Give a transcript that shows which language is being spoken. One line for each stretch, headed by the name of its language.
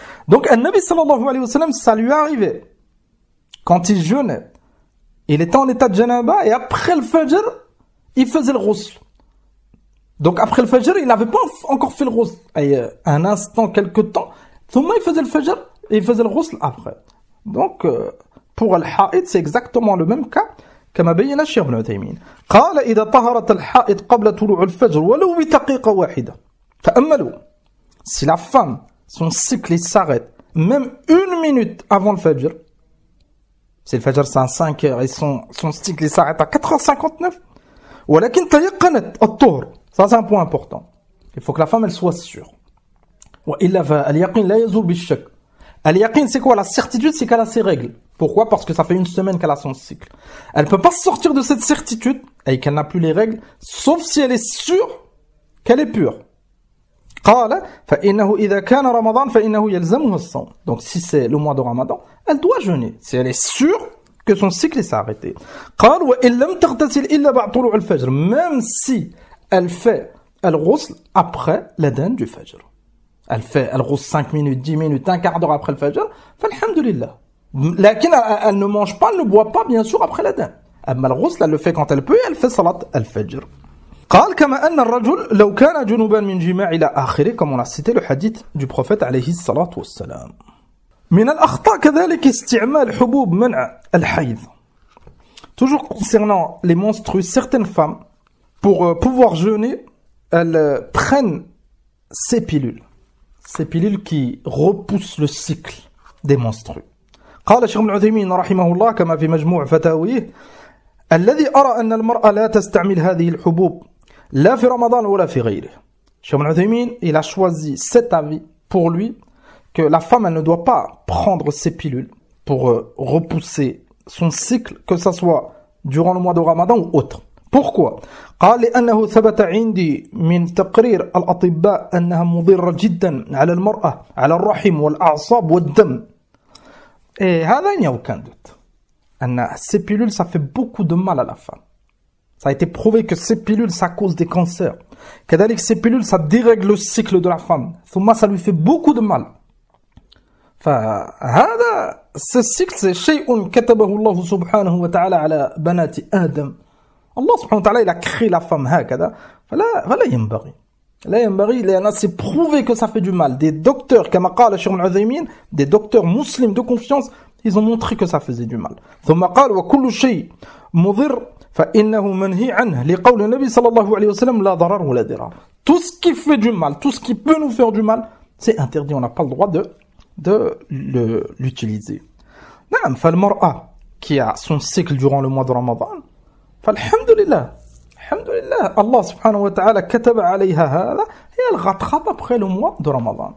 French: Donc
Arabic: النبي صلى الله عليه وسلم,
French: ça lui arrivait quand il jeûnait, il était en état de janaba et après le fajr il faisait le ghusl. Donc après le fajr il n'avait pas encore fait le ghusl, un instant, quelque temps,
Arabic: ثم
French: il faisait le fajr et il faisait le ghusl après. Donc pour al-haïd c'est exactement le même cas
Arabic: كما بين الشيخ ابن عثيمين. قال إذا طهرت الحائض قبل طلوع الفجر ولو بدقيقة واحدة. تأملوا.
French: Si la femme, son cycle s'arrête même 1 minute avant le fajr, si le fajr c'est à 5 heures et son cycle s'arrête à 4h59,
Arabic: ولكن تيقنت الطهر.
French: Ça c'est un point important. Il faut que la femme elle soit sûre.
Arabic: وإلا فاليقين لا يزول بالشك.
French: Al-yaqin, c'est quoi? La certitude, c'est qu'elle a ses règles. Pourquoi? Parce que ça fait 1 semaine qu'elle a son cycle. Elle ne peut pas sortir de cette certitude et qu'elle n'a plus les règles, sauf si elle est sûre qu'elle est pure.
Arabic: قال فإنه إذا كان رمضان فإنه يلزمه الصوم.
French: Donc si c'est le mois de Ramadan, elle doit jeûner. Si elle est sûre que son cycle s'est arrêté.
Arabic: قال وإن لم تغتسل إلا بعد طلوع الفجر.
French: Même si elle fait al-ghusl après l'adhan du fajr. Elle fait al-ghusl 5 minutes, 10 minutes, un quart d'heure après le fajr.
Arabic: فالحمدلله. لكن
French: elle ne mange pas, elle ne boit pas bien sûr après l'adhan.
Arabic: أما الغسل
French: elle le fait quand elle peut, elle fait salat al-fajr.
Arabic: قال كما أن الرجل لو كان جنوبا من جماع إلى آخره,
French: comme on a cité le hadith du prophète
Arabic: عليه الصلاة والسلام. من الأخطاء كذلك استعمال حبوب منع الحيض.
French: Toujours concernant les menstrues, certaines femmes, pour pouvoir jeûner, elles prennent ces pilules qui repoussent le cycle des menstrues.
Arabic: قال الشيخ ابن عثيمين رحمه الله كما في مجموع فتاويه الذي أرى أن المرأة لا تستعمل هذه الحبوب لا في رمضان ولا في غيره.
French: الشيخ ابن عثيمين il a choisi cet avis pour lui que la femme elle ne doit pas prendre ces pilules pour repousser son cycle, que ça soit durant le mois de Ramadan ou autre. Pourquoi?
Arabic: قال لأنه ثبت عندي من تقرير الأطباء أنها مضرة جدا على المرأة على الرحم والأعصاب والدم.
French: Et
Arabic: هذا
French: il n'y a aucun doute. Ces pilules, ça fait beaucoup de mal à la femme. Ça a été prouvé que ces pilules, ça cause des cancers. Que ces pilules, ça dérègle le cycle de la femme. Ça lui fait beaucoup de mal.
Arabic: فهذا
French: ce cycle, c'est
Arabic: شيء كتبه الله سبحانه وتعالى على بنات آدم.
French: Allah subhanahu wa ta'ala, il a créé la femme
Arabic: هكذا. فلا ينبغي. لا ينبغي لأن
French: c'est prouvé que ça fait du mal. Des docteurs,
Arabic: كما قال الشيخ ابن عثيمين,
French: des docteurs musulmans de confiance, ils ont montré que ça faisait du mal.
Arabic: ثم قال وكل شيء مضر فإنه منهي عنه لقول النبي صلى الله عليه وسلم لا ضرر ولا ضرار.
French: Tout ce qui fait du mal, tout ce qui peut nous faire du mal, c'est interdit. On n'a pas le droit de l'utiliser.
Arabic: نعم فالمرأة
French: qui a son cycle durant le mois de Ramadan,
Arabic: فالحمدلله
French: Alhamdulillah, Allah subhanahu wa ta'ala
Arabic: kataba alayha hada
French: et elle rattrape après le mois de Ramadan.